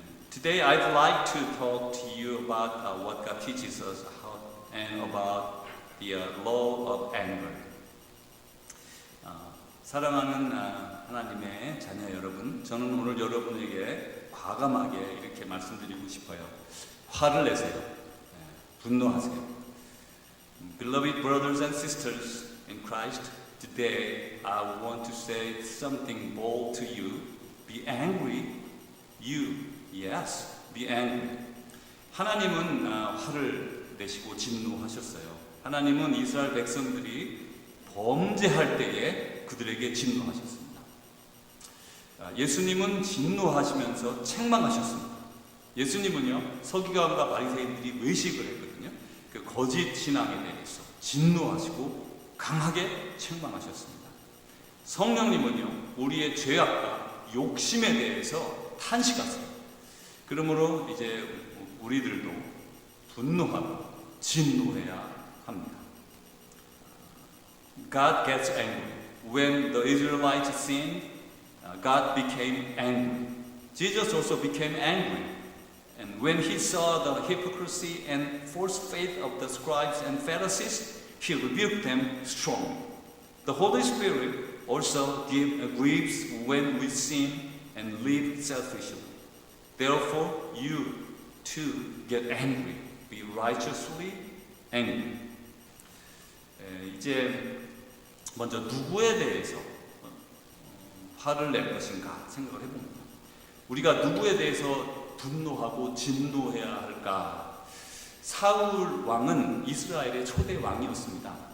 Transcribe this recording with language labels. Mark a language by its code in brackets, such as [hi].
[en] Today I'd like to talk to you about what God teaches us and about the law of anger. [ko] 사랑하는 하나님의 자녀 여러분, 저는 오늘 여러분에게 과감하게 이렇게 말씀드리고 싶어요. 화를 내세요. 분노하세요. [en] Beloved brothers and sisters in Christ, today I want to say something bold to you. Be angry. Yes, be angry. [ko] 하나님은 화를 내시고 진노하셨어요. 하나님은 이스라엘 백성들이 범죄할 때에 그들에게 진노하셨습니다. 예수님은 진노하시면서 책망하셨습니다. 예수님은요, 서기관과 바리새인들이 외식을 했거든요. 그 거짓 신앙에 대해서 진노하시고 강하게 책망하셨습니다. 성령님은요, 우리의 죄악과 욕심에 대해서 탄식하세요. 그러므로 이제 우리들도 분노하고 진노해야 합니다. [en] God gets angry. When the Israelites sinned, God became angry. Jesus also became angry. And when he saw the hypocrisy and false faith of the scribes and Pharisees, he rebuked them strongly. The Holy Spirit also grieves when we sin and live selfishly. Therefore, you too get angry. Be righteously angry. [ko] 이제 먼저 누구에 대해서 화를 낼 것인가 생각을 해봅니다. 우리가 누구에 대해서 분노하고 진노해야 할까? 사울 왕은 이스라엘의 초대 왕이었습니다.